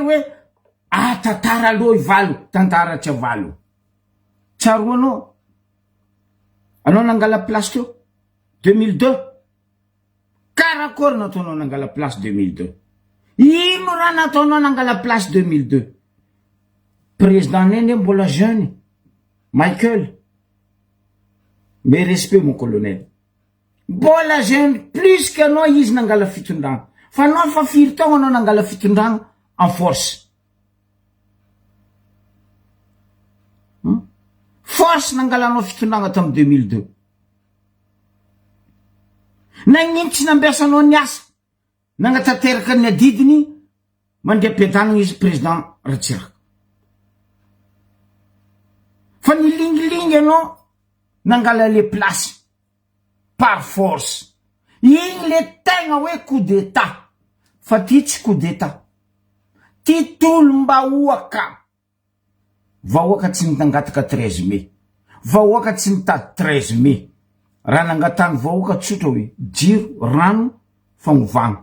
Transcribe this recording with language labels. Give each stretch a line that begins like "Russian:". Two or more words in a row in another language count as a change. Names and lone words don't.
Malagasy: hoe tantara aloha ivalo tantara tsy avalo tsaroanao anao nangala place teo 2002 karakory nataonao nangala place 2002 ino raha nataonao nangala place 2002 président nene mbola jeune Michael
French: mais respect mon colonel
Malagasy: mbola jeune
French: plus que
Malagasy: anao izy nangala fitondragna fa anao fa firy taogno anao nangala fitondragna
French: en force
Malagasy: force nangalanao fitondragna tamy 2002 Nagnitsy nambiasanao ny asa nagnatanteraka ny adidiny mandeha ampiadanana izy président Ratsiraka. Fa nilingilingy anao nangala
French: le place par force.
Malagasy: Igny le tegna hoe
French: coup d'état.
Malagasy: Fa ty tsy
French: coup d'état.
Malagasy: Ty tolom-bahoaka. Vahoaka tsy nitangataka 13 mai. Vahoaka tsy nitady 13 mai. Raha nangatany vahoaka tsotra hoe jiro, rano, fagnovana.